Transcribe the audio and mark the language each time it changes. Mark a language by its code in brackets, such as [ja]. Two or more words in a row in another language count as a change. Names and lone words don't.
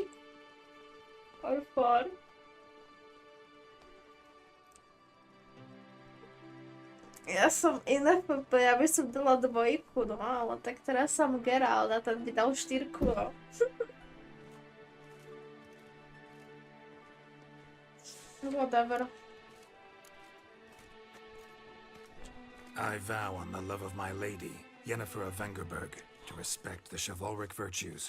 [en] Or 4. [sk] Ja som NFP, ja by som dala 2, no ale tak teraz som Geralt a ten by dal 4. [en] Whatever. I vow on the love of my lady, Yennefer of Vengerberg, to respect the chivalric virtues.